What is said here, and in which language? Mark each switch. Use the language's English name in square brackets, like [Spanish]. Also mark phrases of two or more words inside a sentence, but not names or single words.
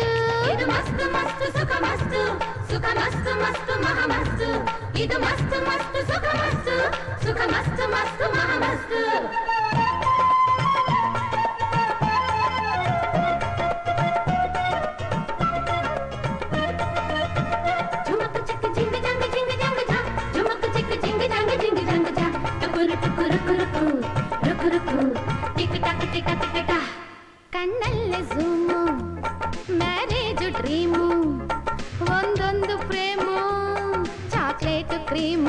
[Kannada] ಇದು ಮಸ್ತ್ ಮಸ್ತ್ ಸುಖ ಮಸ್ತ್ ಸುಖ ಮಸ್ತ್ ಮಸ್ತ್ ಮಹ ಮಸ್ತ್. ಇದು ಮಸ್ತ್ ಮಸ್ತ್ ಸುಖ ಮಸ್ತ್ ಸುಖ ಮಸ್ತ್ ಮಸ್ತ್ ಮಹ ಮಸ್ತ್. ಜುಮಕ್ ಚಿಕ್ಕ ಜಿಂಗ ಜಂಗ ಜಿಂಗ ಜಂಗ ಜ, ಜುಮಕ್ ಚಿಕ್ಕ ಜಿಂಗ ಜಂಗ ಜಿಂಗ ಜಂಗ ಜ. ಟುಕುರು ಟುಕುರು ರುಕು ರುಕು ರುಕು ಟಿಕ್ ಟಕ್ ಟಿಕ್ ಟಿಕ್ ಟ. ಕಣ್ಣಲ್ಲೇ ಝೂಮು [English] marriage dream, [Kannada] ಒಂದೊಂದು ಪ್ರೇಮು [English] chocolate cream.